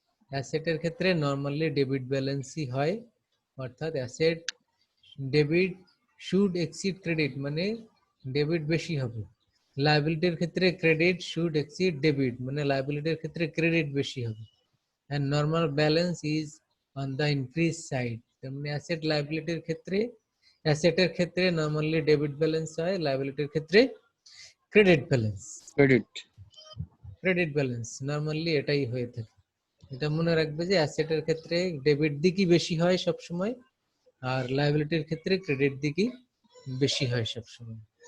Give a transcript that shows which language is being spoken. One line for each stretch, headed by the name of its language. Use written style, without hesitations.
Bangla: অ্যাসেটের ক্ষেত্রে normally debit ব্যালেন্সই হয়, অর্থাৎ asset
English: debit should exceed credit
Bangla: মানে ডেবিট বেশি হবে। লায়াবিলিটির ক্ষেত্রে
English: credit should exceed debit
Bangla: মানে লায়াবিলিটির ক্ষেত্রে ক্রেডিট বেশি হবে।
English: and normal balance is on the increase side.
Bangla: তেমনি অ্যাসেট লায়াবিলিটির ক্ষেত্রে, অ্যাসেটের ক্ষেত্রে নরমালি ডেবিট ব্যালেন্স হয়, লায়াবিলিটির ক্ষেত্রে credit balance. Credit balance normally এটাই হয়ে থাকে। এটা মনে রাখবে যে অ্যাসেটের ক্ষেত্রে ডেবিট দিকই বেশি হয় সব সময়, আর লায়াবিলিটির ক্ষেত্রে ক্রেডিট দিকই বেশি হয় সব সময়।